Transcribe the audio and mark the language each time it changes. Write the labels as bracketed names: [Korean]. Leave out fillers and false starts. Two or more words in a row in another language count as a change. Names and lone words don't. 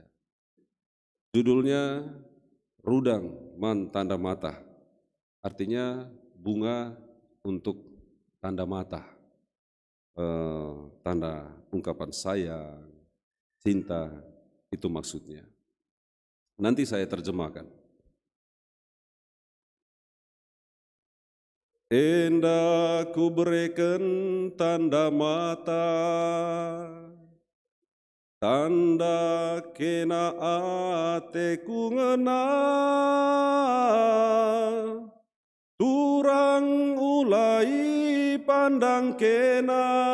[Indonesian] Judulnya Rudang Man Tanda Mata, artinya bunga untuk tanda mata, tanda ungkapan sayang, cinta, itu maksudnya. Nanti saya terjemahkan. Hendak ku berikan tanda mata, [Batak Karo] tanda kena ateku ngena, turang ulai pandang kena,